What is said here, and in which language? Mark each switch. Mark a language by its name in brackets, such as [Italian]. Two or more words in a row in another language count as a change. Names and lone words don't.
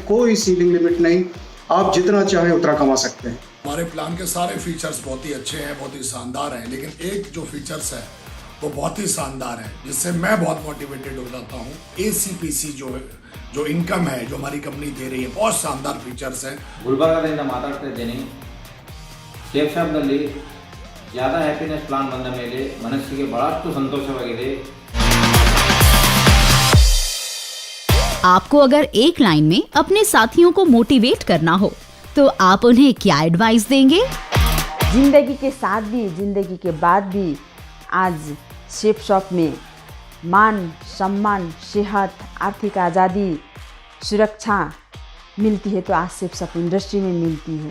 [Hindi] कोई [English] ceiling limit [Hindi] नहीं, आप जितना चाहें उतना कमा सकते हैं। हमारे प्लान के सारे फीचर्स बहुत ही अच्छे हैं, बहुत ही शानदार हैं, लेकिन एक जो फीचर्स है वो बहुत ही शानदार है जिससे मैं बहुत मोटिवेटेड हो जाता हूँ। ACPC जो इनकम है जो हमारी कंपनी दे रही है, बहुत शानदार फीचर्स हैं। [Kannada] ಗುಲ್ಬರ್ಗದಿಂದ ಮಾತಾಡ್ತಾ ಇದ್ದೀನಿ। ಸೇಫ್ ಶಾಪ್ನಲ್ಲಿ [Hindi] ज़्यादा हैप्पीनेस [Kannada] ಪ್ಲಾನ್ ಬಂದ ಮೇಲೆ ಮನಸ್ಸಿಗೆ ಬಹಳಷ್ಟು ಸಂತೋಷವಾಗಿದೆ। [Hindi] आपको अगर एक लाइन में अपने साथियों को मोटिवेट करना हो तो आप उन्हें क्या एडवाइस देंगे? जिंदगी के साथ भी जिंदगी के बाद भी आज सेफ शॉप में मान सम्मान, सेहत, आर्थिक आज़ादी, सुरक्षा मिलती है तो आज सेफ शॉप इंडस्ट्री में मिलती है।